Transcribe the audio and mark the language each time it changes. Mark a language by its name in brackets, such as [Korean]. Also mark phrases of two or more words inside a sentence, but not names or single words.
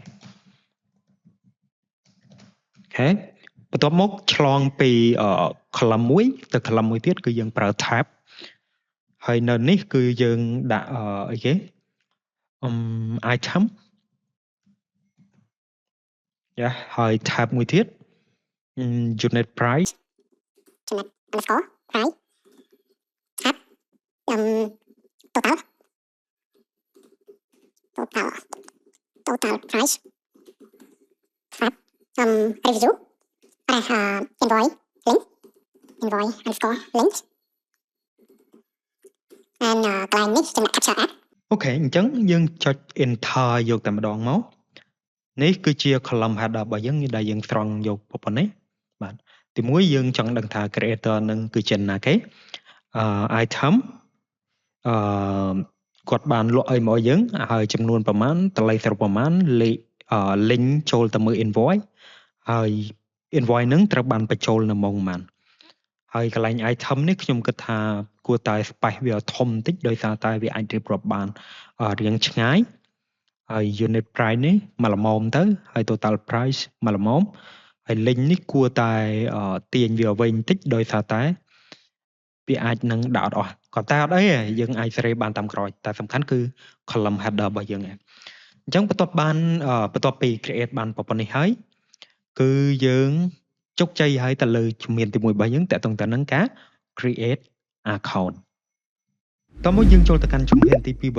[Khmer] អូខេបន្ទាប់មកឆ្លងពី column មួយទៅ column មួយទៀតគឺយើងប្រើ tab ហើយនៅនេះគឺយើងដាក់អីគេitem យ៉ាហើយ tab មួយទៀត [English] unit price ចំណុច underscore price tab total price tab review invoice underscore link and [Khmer] កន្លែងនេះចំណុច [English] capture add [Khmer] អូខេអញ្ចឹងយើងចុច enter យកតែម្ដងមកនេះគឺជា [English] column header [Khmer] របស់យើងដែលយើងស្រង់យកប៉ុណ្ណេះបាទទី1យើងចង់ដឹងថា creator នឹងគឺជាណាគេitem គាត់បានលក់អីមកយើងហើយចំនួនប្រមាណតម្លៃសរុបប្រមាណលេខ link ចូលទៅមើល invoice ហើយ invoice នឹងត្រូវបានបញ្ចូល នៅម៉ោងប៉ុន្មានហើយកន្លែង item នេះខ្ញុំគិតថាគួរតែ space វាធំបន្តិចដោយសារតែវាអាចរៀបរាប់បានរៀងឆ្ងាយហើយ [English] unit price [Khmer] នេះមកល្មមទៅហើយ [English] total price [Khmer] មកល្មមហើយ link នេះគួរតែទាញវា វែងបន្តិចដោយសារតែវាអាចនឹងដាក់អត់អស់ក៏តែអត់អីទេយើងអាចសេរីបានតាមក្រោយតែសំខាន់គឺ [English] column header [Khmer] របស់យើងឯងអញ្ចឹងបន្ទាប់ពី create បានប៉ុណ្ណេះ ហើយគឺយើងជោគជ័យហើយទៅលើជំហានទី1របស់យើងតើតើទៅនឹងការ [English] create account [Khmer] តោះមកយើងចូលទៅកាន់ជំហានទី2របស់